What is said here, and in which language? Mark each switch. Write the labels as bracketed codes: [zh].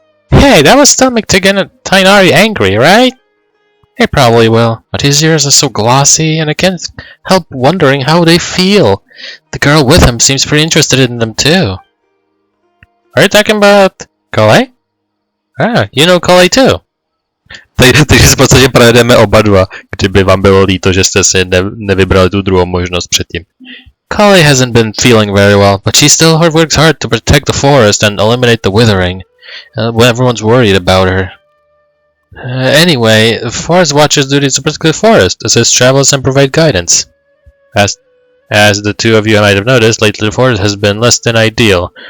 [en] Hey, that will still make Tainari angry, right? It probably will, but his ears are so glossy, and I can't help wondering how they feel. The girl with him seems pretty interested in them too. Are you talking about Kolej? Ah, you know Kolej too. [cs] Takže v podstatě projedeme oba dva, kdyby vám bylo líto, že jste si nevybrali tu druhou možnost předtím. [en] Kolej hasn't been feeling very well, but she still works hard to protect the forest and eliminate the withering. Everyone's worried about her. Anyway, the forest watcher's duty is to protect the forest, assist travelers and provide guidance. As the two of you might have noticed, lately the forest has been less than ideal.